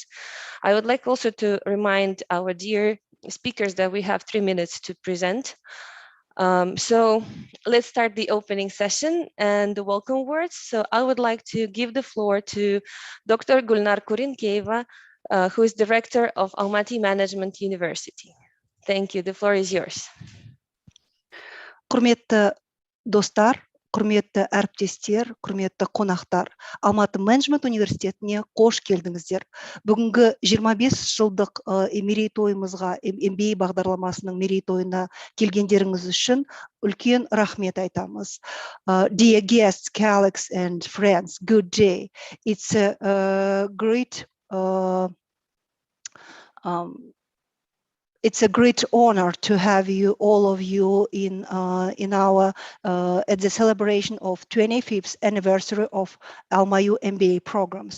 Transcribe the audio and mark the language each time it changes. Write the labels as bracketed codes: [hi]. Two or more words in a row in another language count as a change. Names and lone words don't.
[en] I would like also to remind our dear speakers that we have 3 minutes to present. So let's start the opening session and the welcome words. So I would like to give the floor to Dr. Gulnara Kurenkeyeva, who is Director of Almaty Management University. Thank you. The floor is yours. [kk] Құрметті достар, құрметті әріптестер, құрметті қонақтар, Алматы менеджмент университетіне қош келдіңіздер. Бүгінгі 25 жылдық мерейтойымызға, MBA бағдарламасының мерейтойына келгендеріңіз үшін үлкен рахмет айтамыз. [en] Dear guests, colleagues and friends, good day. It's a great It's a great honor to have you, all of you, in our at the celebration of 25th anniversary of AlmaU MBA programs.